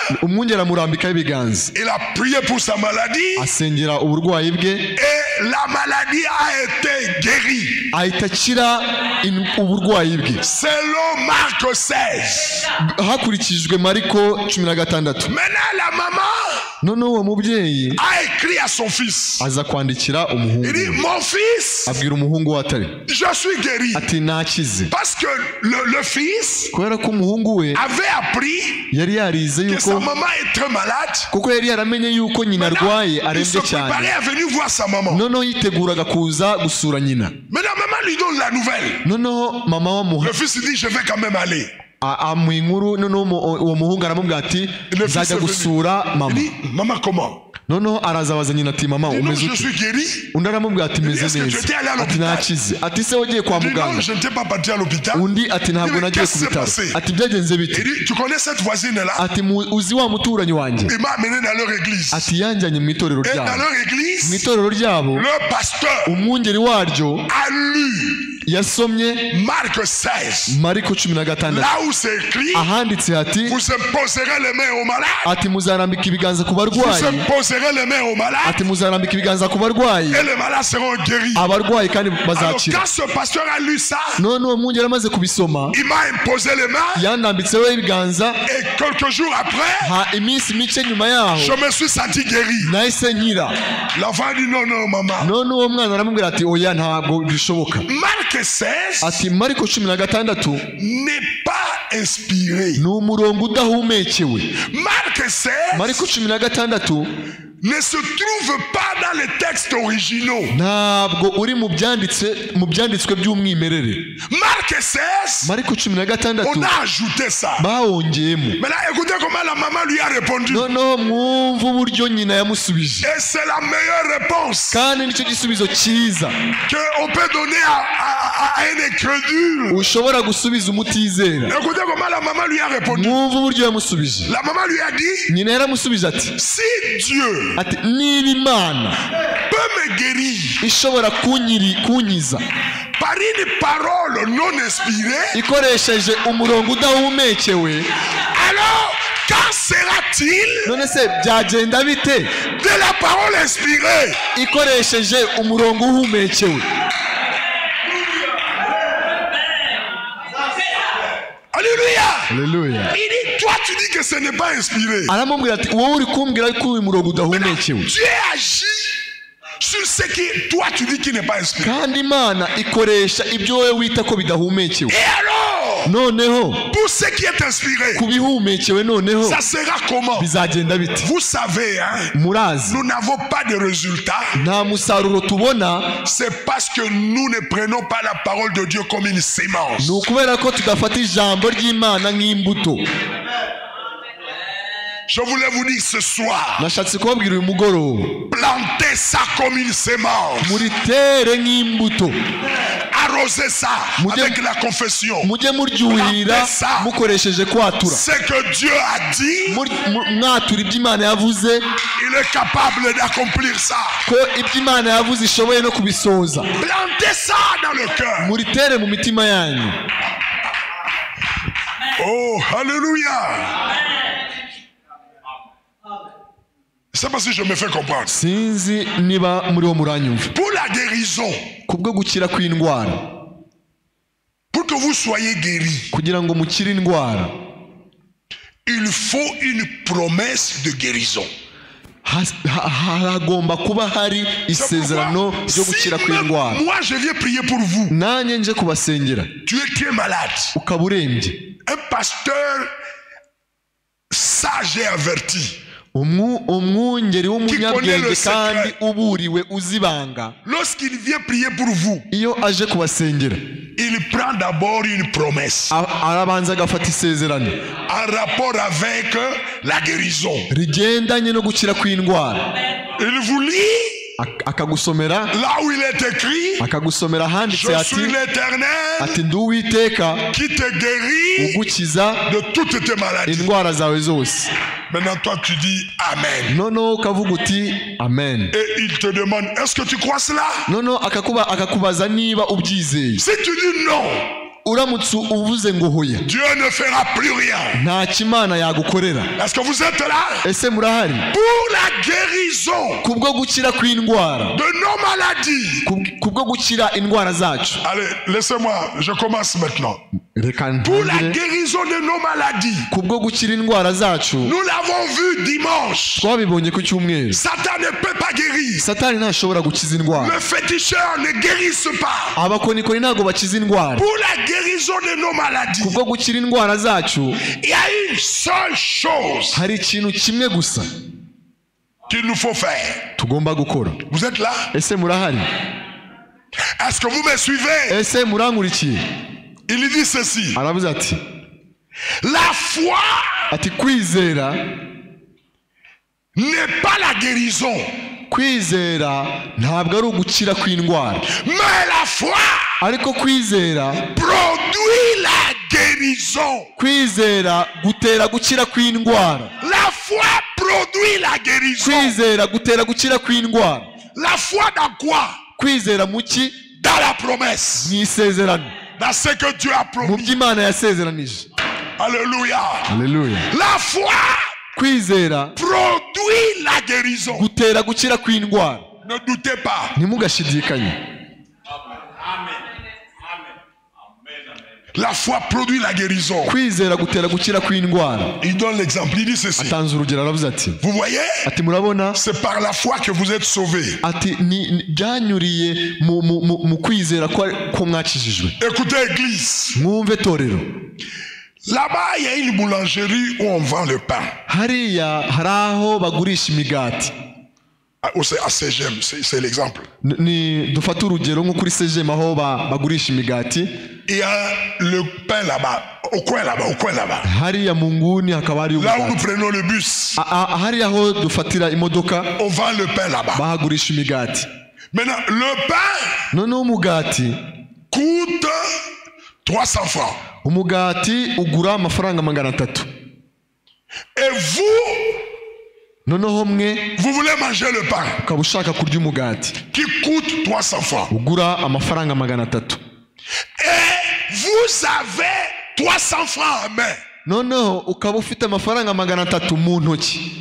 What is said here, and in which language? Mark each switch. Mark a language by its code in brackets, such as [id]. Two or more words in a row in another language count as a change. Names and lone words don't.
[fr] Il a prié pour sa maladie. Et la maladie a été guérie. Selon Marc 16. Maintenant la maman [rw] noneho uwo mubyeyi [fr] a écrit à son fils. [rw] aza kwandikira umuhungu [fr] Il dit, mon fils, [rw] abwira umuhungu we atari [fr] je suis guéri. [rw] ati nakize [fr] Parce que le fils [rw] kubera ko umuhungu we [fr] avait appris [rw] yari yarize [fr] que sa [rw] yuko [fr] maman est très malade. [rw] kuko yari yaramenye yuko nyina arwaye [fr] Il se [rw] arembye cyane [fr] préparait à venir voir sa maman. [rw] noneho yiteguraga kuza gusura nyina [fr] Maintenant, maman lui donne la nouvelle. [rw] noneho mama wamuha [fr] Le fils dit, je vais quand même aller. [rw] amuha inkuru noneho uwo muhungu aramubwira ati nzajya gusura [fr] Il [rw] mama [fr] dit, maman, comment? [rw] noneho arazabaza nyina ati mama [fr] Il dit, non, [rw] umeze [fr] je [rw] ute [fr] suis guéri. [rw] undi aramubwira ati meze [fr] Est-ce que [rw] neza [fr] tu étais allé à [rw] ati [fr] l'hôpital? [rw] nakize ati se wagiye kwa [fr] Il dit, non, [rw] muganga [fr] je n'étais pas parti à l'hôpital. [rw] undi ati ntabwo [fr] Mais [rw] nagiye [fr] qu'est-ce [rw] ku [fr] qui s'est [rw] bitaro [fr] passé? [rw] ati byagenze bite [fr] Il dit, tu connais cette voisine-là? [rw] ati uzi wa muturanyi wanjye [fr] Il m'a amené dans leur église. [rw] ati yanjyanye mu itorero [fr] Et dans [rw] ryabo [fr] leur [rw] mu [fr] église, [rw] itorero ryabo [fr] le pasteur [rw] umwungeri waryo [fr] a lu [rw] yasomye [fr] Marc 16. [rw] mariko 16 [fr] Là où c'est écrit, [rw] ahanditse hati [fr] vous imposerez les mains aux malades. [rw] ati muzarambika ibiganza ku [fr] Vous [rw] barwayi [fr] imposerez les mains aux malades. [rw] ati muzarambika ibiganza ku barwayi [fr] Et les malades seront guéris. [rw] abarwayi kandi [fr] Alors [rw] bazakira [fr] quand ce pasteur a lu ça, [rw] none uwo mwungeri amaze kubisoma [fr] il m'a imposé les mains. [rw] yandambitseho ibiganza [fr] Et quelques jours après, [rw] iminsi mike nyuma yaho [fr] je me suis senti guéri. [rw] nahise nkira [fr] L'enfant dit non, non, maman. [rw] none uwo mwana aramubwira ati oya ntabwo bishoboka [fr] Marc 16 [rw] ati mariko 16 [fr] n'est pas inspiré. [rw] ni umurongo udahumekewe [fr] Marc 16 [rw] mariko 16 [fr] ne se trouve pas dans les textes originaux. [rw] ntabwo uri mu byanditswe by'umwimerere [fr] Marc 16, [rw] mariko 16 [fr] on a ajouté ça. [rw] bawongeyemo [fr] Maintenant, écoutez comment la maman lui a répondu. [rw] noneho mwumva uburyo nyina yamusubije [fr] Et c'est la meilleure réponse [rw] kandi nicyo gisubizo cyiza [fr] qu'on peut donner à un incrédule. [rw] ushobora gusubiza umutizera [fr] Écoutez comment la maman lui a répondu. [rw] mwumva uburyo yamusubije [fr] La maman lui a dit, [rw] nyina yaramusubije ati [fr] si Dieu [rw] ati niba imana [fr] peut me guérir [rw] ishobora kunyiza [fr] par une parole non inspirée, [rw] ikoresheje umurongo udahumekewe [fr] alors qu'en sera-t-il [rw] none se byagenda bite [fr] de la parole inspirée? [rw] ikoresheje umurongo uhumekewe [fr] Alléluia. Alléluia. Il dit, toi tu dis que ce n'est pas inspiré. [rw] aramubwira ati wowe uri kumbwira ko uyu murongo udahumekewe [fr] Dieu agit sur ce qui toi tu dis qui n'est pas inspiré. [rw] kandi imana ikoresha ibyo wowe wita ko bidahumekewe [fr] Et alors, [rw] noneho [fr] pour ce qui est inspiré, [rw] ku bihumekewe noneho [fr] ça sera comment? [rw] bizagenda bite [fr] Vous savez, hein, [rw] murazi [fr] nous n'avons pas de résultats. [rw] nta musaruro tubona [fr] C'est parce que nous ne prenons pas la parole de Dieu comme une sémence. [rw] ni ukubera ko tudafata ijambo ry'imana nk'imbuto [fr] Je voulais vous dire ce soir, [rw] nashatse kubabwira uyu mugoroba [fr] plantez ça comme une sémence. [rw] muritere nk'imbuto [fr] Arrosez ça [rw] Mujye- [fr] avec la confession. [rw] mujye muryuhira mukoresheje kwatura [fr] Ce que Dieu a dit, [rw] mwatura ibyo imana yavuze [fr] il est capable d'accomplir ça. [rw] ko ibyo imana yavuze ishoboye no kubisohoza [fr] Plantez ça dans le cœur. [rw] muritere mu mitima yanyu [fr] Oh, alléluia. C'est parce que je me fais comprendre. [rw] sinzi niba muriho muranyumva [fr] Pour la guérison, [rw] kubwo gukira kw'indwara [fr] pour que vous soyez guéris, [rw] kugira ngo mukire indwara [fr] il faut une promesse de guérison. [rw] hagomba kuba hari [fr] C'est [rw] isezerano [fr] pourquoi, [rw] ryo gukira [fr] si [rw] kw'indwara [fr] même moi je viens prier pour vous, [rw] nanjye nje kubasengera [fr] tu es très malade. [rw] ukaba urembye [fr] Un pasteur sage et averti, [rw] umwungeri w'umunyabwenge kandi uburiwe uzibanga [fr] lorsqu'il vient prier pour vous, [rw] iyo aje kubasengera [fr] il prend d'abord une promesse [rw] arabanza agafata isezerano [fr] en rapport avec la guérison. [rw] rigendanye no gukira kw'indwara [fr] Il vous lit [rw] akagusomera [fr] là où il est écrit, [rw] akagusomera ahanditse [fr] je [rw] ati [fr] suis l'Éternel [rw] ati ndi uwiteka [fr] qui te guérit [rw] ugukiza [fr] de toutes tes maladies. [rw] indwara zawe zose [fr] Maintenant toi tu dis Amen. [rw] noneho ukavuga uti amen [fr] Et il te demande, est-ce que tu crois cela? [rw] noneho akakubaza niba ubyizeye [fr] Si tu dis non, [rw] uramutse uvuze ngo hoya, [fr] Dieu ne fera plus rien. [rw] nta kimana yagukorera. [fr] Est-ce que vous êtes là? [rw] Ese murahari? [fr] Pour la guérison [rw] Kubwo gukira kw'indwara, [fr] de nos maladies. [rw] kubwo gukira indwara zacu. [fr] Allez, laissez-moi, je commence maintenant. [rw] Reka [fr] Pour la [rw] ntangire. [fr] guérison de nos maladies. [rw] Kubwo gukira indwara zacu, [fr] Nous l'avons vu dimanche. [rw] twabibonye ku cyumweru. [fr] Satan ne peut pas guérir. [rw] Satani ntashobora gukiza indwara. [fr] Le féticheur ne guérisse pas. [rw] Abakonikoni ntabwo bakiza indwara. [fr] Pour la guérison de nos maladies, [rw] Kubwo gukira indwara zacu, [fr] il y a une seule chose [rw] hari ikintu kimwe gusa [fr] qu'il nous faut faire. [rw] tugomba gukora. [fr] Vous êtes là? [rw] Ese murahari? [fr] Est-ce que vous me suivez? [rw] Ese murankurikiye? [fr] Il dit ceci. [rw] Aravuze ati, [fr] La foi [rw] ati kwizera, [fr] n'est pas la guérison, [rw] kwizera ntabwo ari ugukira kw'indwara, [fr] mais la foi [rw] ariko kwizera, [fr] produit la guérison. [rw] kwizera gutera gukira kw'indwara. [fr] La foi produit la guérison. [rw] Kwizera gutera gukira kw'indwara. [fr] La foi dans quoi? [rw] Kwizera mu ki? [fr] Dans la promesse. [rw] Mu isezerano, [fr] Dans ce que Dieu a [rw] mu [fr] promis. [rw] by'Imana yasezeranije. [fr] Alléluia. [rw] Haleluya. [fr] La foi [rw] Kwizera [fr] produit la guérison. [rw] gutera gukira kw'indwara. [fr] Ne doutez pas. [rw] Ntimugashidikanye. [fr] La foi produit la guérison. [rw] Kwizera gutera gukira kw'indwara. [fr] Il donne l'exemple. Il dit ceci. [rw] Atanze urugero, aravuze ati, [fr] Vous voyez? [rw] ati murabona, [fr] C'est par la foi que vous êtes sauvés. [rw] ati byanyuriye mu kwizera ko mwakijijwe. [fr] Écoutez, église. [rw] Mwumve torero, [fr] Là-bas, il y a une boulangerie où on vend le pain. [rw] hariya hari aho bagurisha imigati. [fr] C'est à CGM, c'est l'exemple. [rw] Ni dufate urugero nko kuri CGM aho bagurisha imigati. [fr] Il y a le pain là-bas, au coin là-bas. [rw] Hariya mu nguni hakaba hari [fr] Là où nous [rw] umugati. [fr] prenons le bus, [rw] Hariya aho dufatira imodoka [fr] on vend le pain là-bas. [rw] bahagurisha imigati. [fr] Maintenant, le pain [rw] Noneho umugati, [fr] coûte 300 francs. [rw] umugati ugura amafaranga 300. [fr] Et vous, [rw] Noneho mwe [fr] vous voulez manger le pain [rw] ukaba ushaka kurya umugati [fr] qui coûte 300 francs. [rw] ugura amafaranga 300. [fr] Et vous avez 300 francs en main. [rw] Noneho ukaba ufite amafaranga 300 mu ntoki.